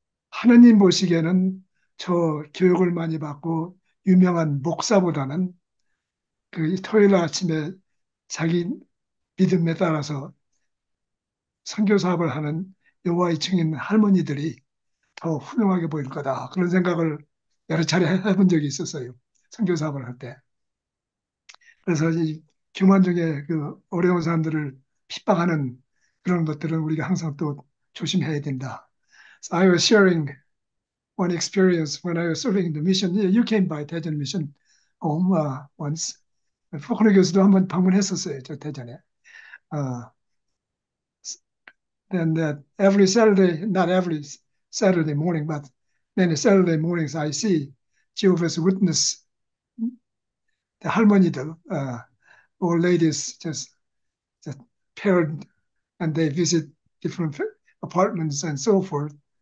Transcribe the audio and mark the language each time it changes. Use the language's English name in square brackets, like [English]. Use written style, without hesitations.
[Korean] 하느님 보시기에는 저 교육을 많이 받고 유명한 목사보다는 그 토요일 아침에 자기 믿음에 따라서 선교 사업을 하는 여호와의 증인 할머니들이 더 훌륭하게 보일 거다. 그런 생각을 여러 차례 해본 적이 있었어요. 선교 사업을 할 때. 그래서 이 교만 중에 그 어려운 사람들을 핍박하는 그런 것들은 우리가 항상 또 조심해야 된다. [English] So I was sharing one experience when I was serving in the mission. You came by 대전 mission home once. [Korean] 포크리 교수도 한번 방문했었어요, 저 대전에. [English] Uh, and every Saturday, not every Saturday morning, but many Saturday mornings, I see Jehovah's Witness, the 할머니들, old ladies, just paired, and they visit different apartments and so forth.